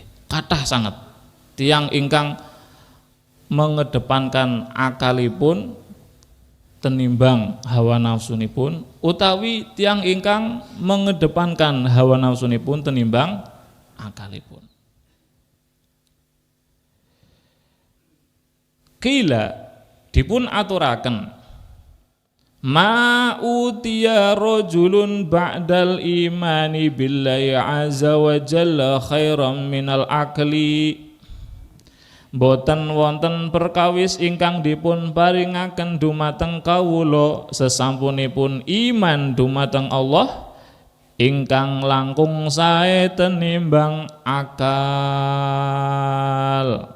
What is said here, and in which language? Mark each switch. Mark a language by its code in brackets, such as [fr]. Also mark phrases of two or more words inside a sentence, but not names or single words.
[jv] Kathah sanget tiyang ingkang mengedepankan akalipun tenimbang hawa nafsunipun utawi tiang ingkang mengedepankan hawa nafsunipun tenimbang akalipun. [ar] Kila [jv] dipun aturaken [ar] ما أوتي رجل بعد الإيمان بالله عز وجل خيرا من العقل. [jv] Boten wonten perkawis ingkang dipun paringaken dumateng kawula sesampunipun iman dumateng Allah ingkang langkung sae tenimbang akal.